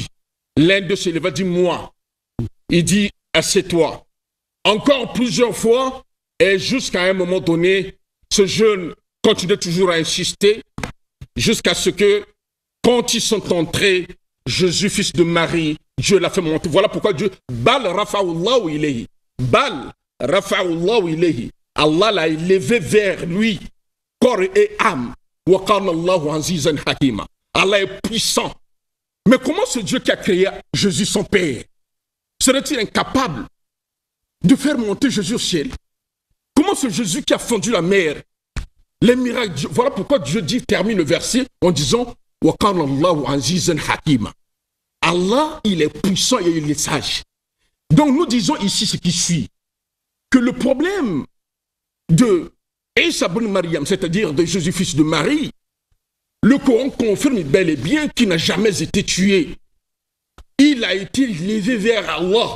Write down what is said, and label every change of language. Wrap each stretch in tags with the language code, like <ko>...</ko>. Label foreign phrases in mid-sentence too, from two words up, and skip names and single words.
<fr>L'un de se leva, dit moi. Il dit, assieds-toi. Encore plusieurs fois, et jusqu'à un moment donné, ce jeune continuait toujours à insister, jusqu'à ce que, quand ils sont entrés, Jésus, fils de Marie, Dieu l'a fait monter. Voilà pourquoi Dieu,</fr> <ar>بل رفعه الله إليه. بل رفعه الله إليه.</ar> <fr>Allah l'a élevé vers lui, corps et âme.</fr> <ar>وكان الله عزيزا حكيما.</ar> <fr>Allah est puissant. Mais comment ce Dieu qui a créé Jésus, son Père, serait-il incapable de faire monter Jésus au ciel? Comment ce Jésus qui a fondu la mer, les miracles, voilà pourquoi Dieu dit, termine le verset en disant</fr> <ar>وكان الله عزيزا حكيما.</ar> <fr>Allah, il est puissant et il est sage. Donc nous disons ici ce qui suit, que le problème de Isa ibn Maryam, c'est-à-dire de Jésus fils de Marie, le Coran confirme bel et bien qu'il n'a jamais été tué. Il a été élevé vers Allah.</fr>